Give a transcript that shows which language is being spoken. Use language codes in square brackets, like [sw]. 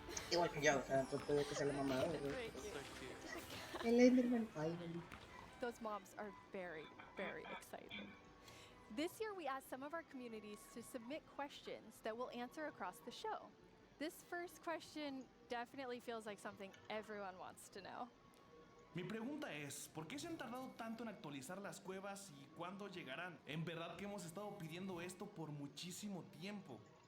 [es] Igual que yo, o sea, trato de que sea la mamá, ¿verdad? [en] El Enderman finally. Those moms are very, very excited. This year, we asked some of our communities to submit questions that we'll answer across the show. This first question definitely feels like something everyone wants to know. [es] Mi pregunta es, ¿por qué se han tardado tanto en actualizar las cuevas y cuándo llegarán? En verdad que hemos estado pidiendo esto por muchísimo tiempo.